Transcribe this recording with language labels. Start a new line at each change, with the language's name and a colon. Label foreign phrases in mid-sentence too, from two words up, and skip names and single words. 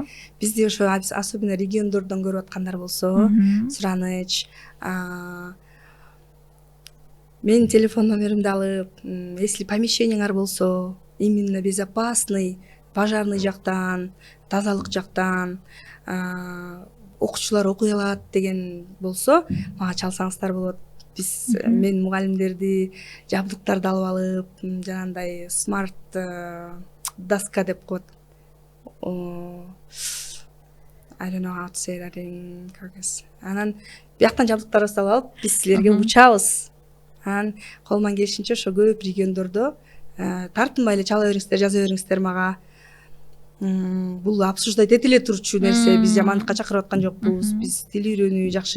Kyrgyz: Бизде ошо особенно региондордон көрүп аткандар болсо, Сураныч, менин телефон номеримди алып,
Russian: если помещениеңар
Kyrgyz: болсо,
Russian: именно безопасный, пожарный
Kyrgyz: жактан, тазалык жактан, окуучулар окуй алат деген болсо, мага чалсаңыздар болот. Биз мен мугалимдерди жабдыктарды алып алып, жанагындай
Russian: смарт доска
Kyrgyz: деп коет.
English: I don't know how to say that in Kyrgyz.
Kyrgyz: Анан бияктан жабдыктарды салып алып, биз силерге учабыз. анан колуман келишинче ошо көп региондордо тартынбай эле чала бериңиздер, жаза бериңиздер мага. Бул обсуждать этиле турчу нерсе, биз жамандыкка чакырып аткан жокпуз, биз тил үйрөнүү жакшы.